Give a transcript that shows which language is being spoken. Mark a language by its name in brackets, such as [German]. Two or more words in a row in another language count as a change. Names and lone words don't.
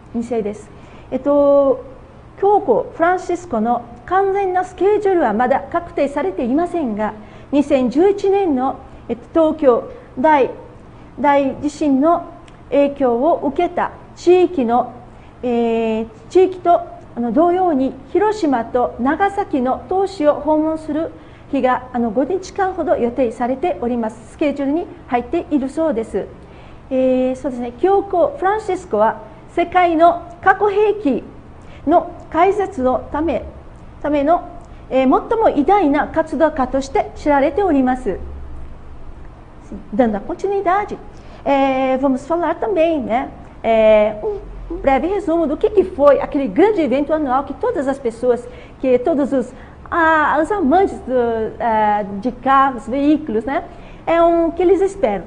[Japanese] 教皇フランシスコの完全なスケジュールはまだ確定されていませんが、2011年の東京大地震の影響を受けた地域と同様に広島と長崎の都市を訪問する日が5日間ほど予定されております。スケジュールに入っているそうです。そうですね、教皇フランシスコは世界の核兵器の開発のための、最も偉大な活動家として知られております。 [Portuguese] Dando a continuidade, vamos falar também, né, um breve resumo do que foi aquele grande evento anual que todas as pessoas, que todos os amantes de carros, veículos, né, que eles esperam.